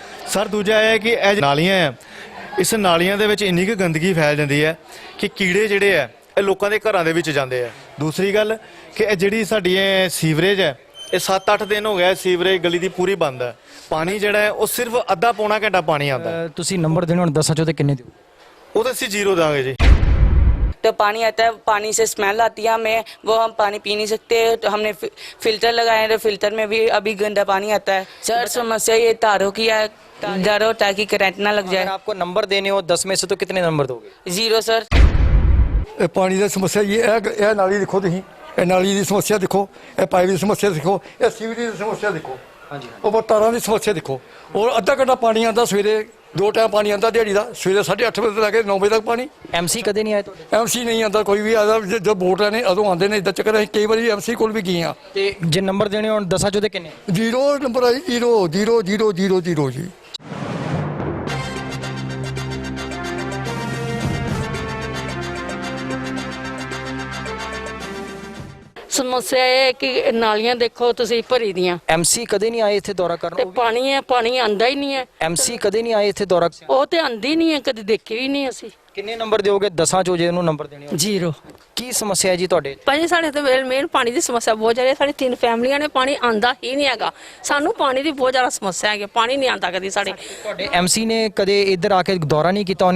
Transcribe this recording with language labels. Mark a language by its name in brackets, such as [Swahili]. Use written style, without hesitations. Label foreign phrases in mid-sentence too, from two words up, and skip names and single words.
[Punjabi] ਸਰ ਦੂਜਾ ਇਹ ਹੈ ਕਿ ਇਹ ਨਾਲੀਆਂ ਹੈ, ਇਸ ਨਾਲੀਆਂ ਦੇ ਵਿੱਚ ਇੰਨੀ ਕੁ ਗੰਦਗੀ ਫੈਲ ਜਾਂਦੀ ਹੈ ਕਿ ਕੀੜੇ ਜਿਹੜੇ ਹੈ ਇਹ ਲੋਕਾਂ ਦੇ ਘਰਾਂ ਦੇ ਵਿੱਚ ਜਾਂਦੇ ਆ। ਦੂਸਰੀ ਗੱਲ ਕਿ ਇਹ ਜਿਹੜੀ ਸਾਡੀ ਇਹ ਸੀਵਰੇਜ ਹੈ, ਇਹ 7-8 ਦਿਨ ਹੋ ਗਿਆ ਸੀਵਰੇਜ ਗਲੀ ਦੀ ਪੂਰੀ ਬੰਦ ਹੈ। ਪਾਣੀ ਜਿਹੜਾ ਹੈ ਉਹ ਸਿਰਫ ਅੱਧਾ ਪੌਣਾ ਘੰਟਾ ਪਾਣੀ ਆਉਂਦਾ ਹੈ। ਤੁਸੀਂ ਨੰਬਰ ਦੇਣੇ ਹੁਣ ਦੱਸਾਂ ਚਾਹੁੰਦੇ ਕਿੰਨੇ ਦਿਓ? ਉਹ ਤਾਂ ਅਸੀਂ 0 ਦਾਂਗੇ ਜੀ। [Hindi] तो पानी आता है, पानी से स्मेल आती है हमें, वो हम पानी पी नहीं सकते। तो हमने फिल्टर लगाए हैं, तो फिल्टर में भी अभी गंदा पानी आता है। सर समस्या ये तारों की है, डर हो ताकि करंट ना लग जाए। अगर आपको नंबर देने हो 10 में से तो कितने नंबर दोगे? 0 सर। पानी की समस्या ये नाली देखो, तुम ये नाली की समस्या देखो, ये पाइप की समस्या देखो, ये सीवरेज की समस्या देखो, और तारों की समस्या देखो। और अद्धा घंटा पानी आता सवेरे, 2 टाइम पानी आता दिहाड़ी का, सवेरे 8:30 बजे लैके 9 बजे तक पानी। [Punjabi] ਐਮਸੀ ਕਦੇ ਨਹੀਂ ਆਏ? ਤੋ [Hindi] एमसी नहीं आता, कोई भी आता जो वोट लेने अदों आते हैं। इदा चक्कर अं कई बार एमसी को भी गए हैं। [Punjabi] ਤੇ ਜੇ ਨੰਬਰ ਦੇਣੇ ਹੋ ਦੱਸਾ ਚਾਹਤੇ ਕਿੰਨੇ? 0 ਨੰਬਰ ਆਈ, 0 0 0 0 0 ਜੀ। ਸਮੱਸਿਆ ਇਹ ਹੈ ਕਿ ਨਾਲੀਆਂ ਦੇਖੋ ਤੁਸੀਂ ਭਰੀ ਦੀਆਂ। ਐਮਸੀ ਕਦੇ ਨਹੀਂ ਆਏ ਇੱਥੇ ਦੌਰਾ ਤੇ करना? ਪਾਣੀ ਹੈ, ਪਾਣੀ ਆਂਦਾ ਹੀ ਨਹੀਂ ਹੈ। ਐਮਸੀ ਕਦੇ ਨਹੀਂ ਆਏ ਇੱਥੇ ਦੌਰਾ? ਉਹ ਤੇ ਆਂਦੀ ਨਹੀਂ ਹੈ, ਕਦੇ ਦੇਖੀ ਵੀ ਨਹੀਂ ਅਸੀਂ। ਕਿੰਨੇ ਨੰਬਰ ਦਿਓਗੇ? 10 ਚੋਂ ਜੇ ਉਹਨੂੰ ਨੰਬਰ ਦੇਣੇ ਹੋ। 0। ਕੀ ਸਮੱਸਿਆ ਹੈ ਜੀ ਤੁਹਾਡੇ? ਭਾਜੀ ਸਾਡੇ ਤੇ ਮੇਨ ਪਾਣੀ ਦੀ ਸਮੱਸਿਆ ਬਹੁਤ ਜ਼ਿਆਦਾ ਹੈ। ਸਾਡੀ 3 ਫੈਮਲੀਆਂ ਨੇ, ਪਾਣੀ ਆਂਦਾ ਹੀ ਨਹੀਂ ਹੈਗਾ। ਸਾਨੂੰ ਪਾਣੀ ਦੀ ਬਹੁਤ ਜ਼ਿਆਦਾ ਸਮੱਸਿਆ ਹੈਗੀ, ਪਾਣੀ ਨਹੀਂ ਆਂਦਾ ਕਦੀ ਸਾਡੇ। ਤੁਹਾਡੇ ਐਮਸੀ ਨੇ ਕਦੇ ਇੱਧਰ ਆ ਕੇ ਦੌਰਾ ਨਹੀਂ ਕੀਤਾ?